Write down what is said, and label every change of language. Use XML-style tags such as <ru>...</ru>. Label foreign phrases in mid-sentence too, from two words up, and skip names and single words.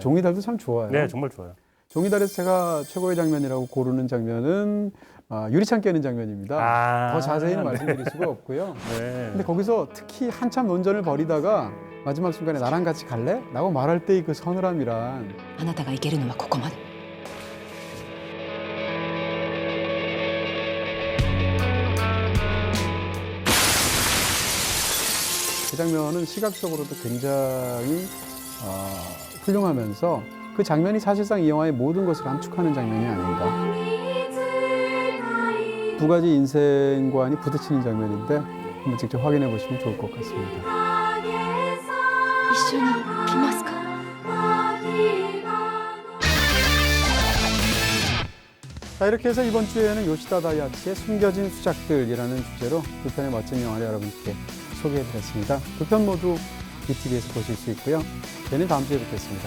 <ko>종이달도 참 좋아요. 네, 정말 좋아요. 종이달에서 제가 최고의 장면이라고 고르는 장면은 유리창 깨는 장면입니다. 더 자세히는 말씀드릴 수가 없고요. 네. 근데 거기서 특히 한참 논전을 벌이다가 마지막 순간에 나랑 같이 갈래? 라고 말할 때의 그 서늘함이란</ko> <ja>あなたが行けるのはここまで</ja> <ko>그 장면은 시각적으로도 굉장히 훌륭하면서 그 장면이 사실상 이 영화의 모든 것을 함축하는 장면이 아닌가. 두 가지 인생관이 부딪히는 장면인데 한번 직접 확인해 보시면 좋을 것 같습니다.</ko> <ja>一緒に来ますか</ja> <ko>자, 이렇게 해서 이번 주에는 요시다 다이하치의 숨겨진 수작들이라는 주제로 두 편의 멋진 영화를 여러분께 소개해드렸습니다. 두 편 모두 BTV에서 보실 수 있고요. 저희는 다음 주에 뵙겠습니다.</ko>